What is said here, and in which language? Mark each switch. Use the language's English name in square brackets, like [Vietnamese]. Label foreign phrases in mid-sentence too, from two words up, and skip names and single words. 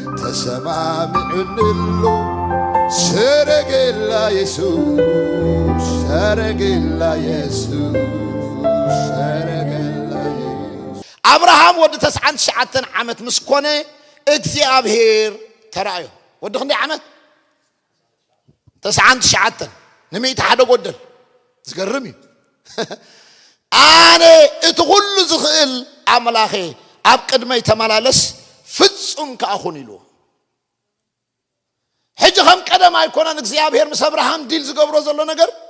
[Tigrinya] ተሰማምዕንሉ ሰረገላ ኢየሱስ ሰረገላ ኢየሱስ ሰረገላ ኢየሱስ አብርሃም ወደ 99 ዓመት ምስኮነ እግዚአብሔር ተራእዮ ወደ ክንደይ ዓመት 99 ንሚት ሓደ ጎደል ዝገርም እዩ ኣነ እቲ ሁሉ ዝኽእል ኣምላኸ ኣብ ቅድመይ ተመላለስ ፍጹም ከኣኹን ኢሉ ሕጂ ከም ቀደም ኣይኮነን እግዚአብሔር ምስ አብርሃም ዲል ዝገብሮ ዘሎ ነገር